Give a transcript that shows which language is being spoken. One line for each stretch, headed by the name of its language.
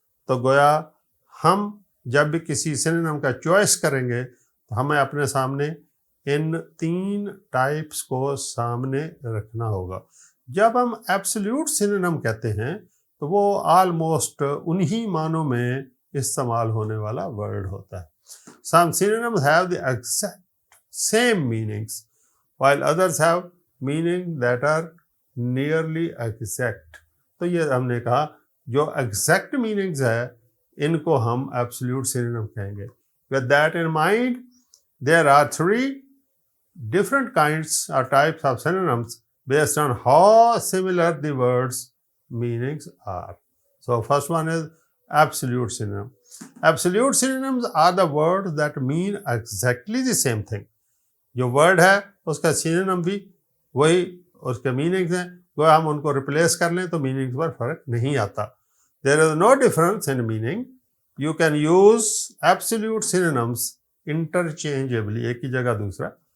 Urdu: تو گویا ہم جب بھی کسی سینونیم کا چوائس کریں گے تو ہمیں اپنے سامنے ان 3 ٹائپس کو سامنے رکھنا ہوگا. جب ہم ایبسلیوٹ سینونیم کہتے ہیں تو وہ آلموسٹ انہی معنوں میں استعمال ہونے والا ورڈ ہوتا ہے.
English: Some synonyms have the exact same meanings while others have meaning that are nearly exact.
Urdu: تو یہ ہم نے کہا جو ایگزیکٹ میننگز ہے ان کو ہم ایبسلیوٹ سینونیم کہیں گے.
English: With that in mind, there are 3 different kinds or types of synonyms based on how similar the words meanings are. So first one is absolute synonym. Absolute synonyms are the words that mean exactly the same thing.
Urdu: جو word ہے اس کا synonym بھی وہی اس کے meanings ہیں وہ ہم ان کو ریپلیس کر لیں تو میننگ پر فرق نہیں آتا.
English: There is no difference in meaning. You can use absolute synonyms interchangeably,
Urdu: ایک کی جگہ دوسرا.